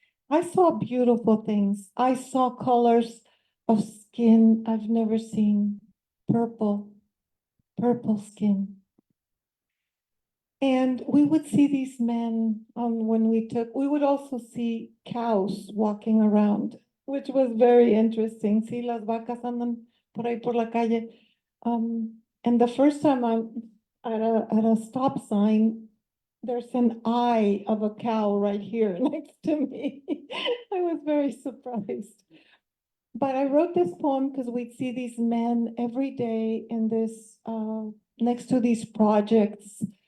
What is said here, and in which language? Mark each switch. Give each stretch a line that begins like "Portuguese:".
English: I saw beautiful things. I saw colors of skin I've never seen. Purple skin. And we would see these men we would also see cows walking around, which was very interesting. See,
Spanish: las vacas andan por ahí por la calle.
English: And the first time I'm at a stop sign, there's an eye of a cow right here next to me. I was very surprised. But I wrote this poem because we'd see these men every day in this, next to these projects.